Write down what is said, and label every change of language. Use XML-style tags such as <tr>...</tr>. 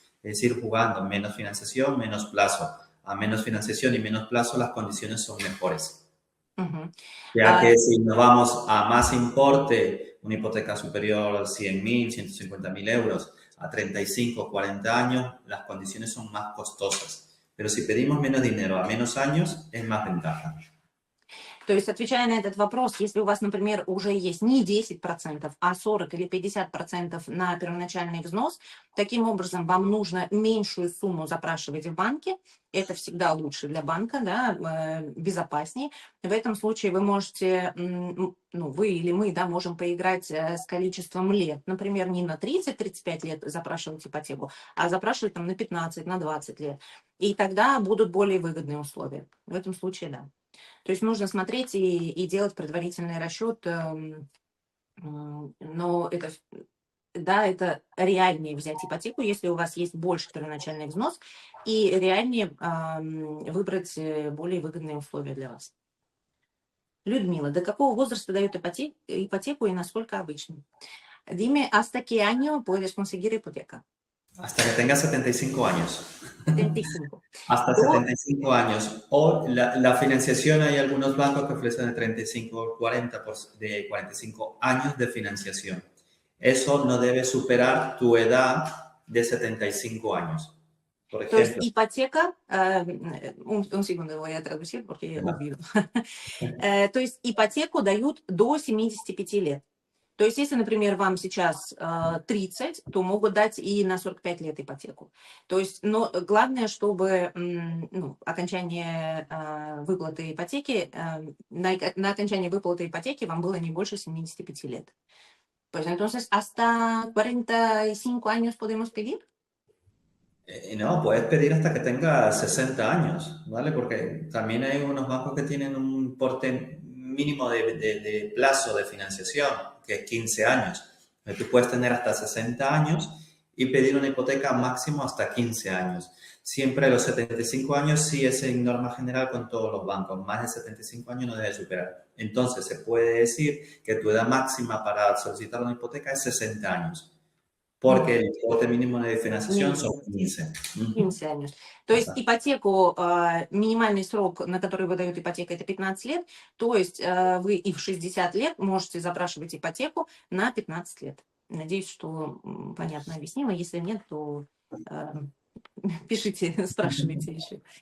<es>Es decir, jugando menos financiación, menos plazo. A menos financiación y menos plazo, las condiciones son mejores. Ujú. Ya que si nos vamos a más importe, una hipoteca superior a 100.000, 150.000 euros, a 35 o 40 años, las condiciones son más costosas. Pero si pedimos menos dinero a menos años, es más ventaja.</es> <ru>То есть, отвечая на этот вопрос, если у вас, например, уже есть не 10%, а 40 или 50% на первоначальный взнос, таким образом вам нужно меньшую сумму запрашивать в банке. Это всегда лучше для банка, да, безопаснее. В этом случае вы можете, ну, вы или мы, да, можем поиграть с количеством лет. Например, не на 30-35 лет запрашивать ипотеку, а запрашивать там на 15, на 20 лет. И тогда будут более выгодные условия. В этом случае, да. То есть нужно смотреть и делать предварительный расчет, но это, да, это реальнее взять ипотеку, если у вас есть больше первоначальный взнос, и реальнее выбрать более выгодные условия для вас. Людмила, до какого возраста дают ипотеку и насколько обычно?</ru> <es>Dime, ¿hasta qué año puedes conseguir hipoteca? Hasta que tengas 75 años. 75. Hasta</es> <ru>До</ru> <es>75 años. O la financiación, hay algunos bancos que ofrecen de 35 o 40, de 45 años de financiación. Eso no debe superar tu edad de 75 años. Por</es> <ru>То есть</ru> <es>ejemplo, ипотека, un segundo voy a traducir porque olvido.</es> <ru>То есть ипотеку дают до 75 лет. То есть если, например, вам сейчас 30, то могут дать и на 45 лет ипотеку. То есть, но главное, чтобы окончание выплаты ипотеки, на окончании выплаты ипотеки вам было не больше 75 лет.</ru> <es>Pues entonces, ¿hasta 45 años podemos pedir? no, puedes pedir hasta que tengas 60 años, ¿vale? Porque también hay unos bancos que tienen un importe mínimo de plazo de financiación, que es 15 años. Entonces, tú puedes tener hasta 60 años y pedir una hipoteca máximo hasta 15 años. Siempre los 75 años sí es en norma general con todos los bancos. Más de 75 años no debe superar. Entonces, se puede decir que tu edad máxima para solicitar una hipoteca es 60 años. porque el importe mínimo de financiación son</es> <ru>Минимум</ru> <es>15. Ujú. 15 años.</es> <ru>То есть</ru> <es>Exacto.</es> <ru>ипотеку, минимальный срок, на который выдают ипотеку, это 15 лет. То есть вы и в 60 лет можете запрашивать ипотеку на 15 лет. Надеюсь, что понятно объяснимо. Если нет, то э, пишите, спрашивайте еще.</ru>